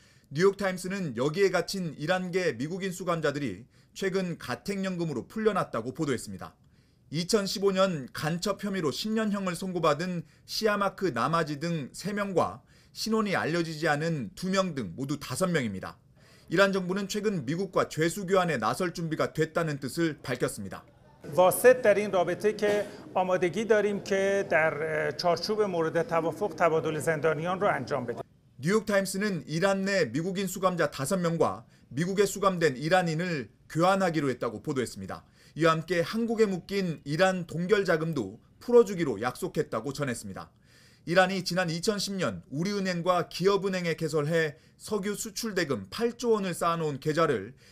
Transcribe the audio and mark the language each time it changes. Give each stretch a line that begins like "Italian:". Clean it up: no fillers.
Korean: 뉴욕타임스는 여기에 갇힌 이란계 미국인 수감자들이 최근 가택연금으로 풀려났다고 보도했습니다. 2015년 간첩 혐의로 10년형을 선고받은 시아마크 나마지 등 3명과 신원이 알려지지 않은 2명 등 모두 5명입니다. 이란 정부는 최근 미국과 죄수 교환에 나설 준비가 됐다는 뜻을 밝혔습니다.
Persian: واسط در این رابطه که آمادگی داریم که در چارچوب مورد توافق تبادل زندانیان رو انجام بدیم.
Korean: 뉴욕타임스는 이란 내 미국인 수감자 5명과 미국에 수감된 이란인을 교환하기로 했다고 보도했습니다. 이와 함께 한국에 묶인 이란 동결 자금도 풀어주기로 약속했다고 전했습니다. 이란이 지난 2010년 우리은행과 기업은행에 개설해 석유 수출 대금 8조 원을 쌓아놓은 계좌를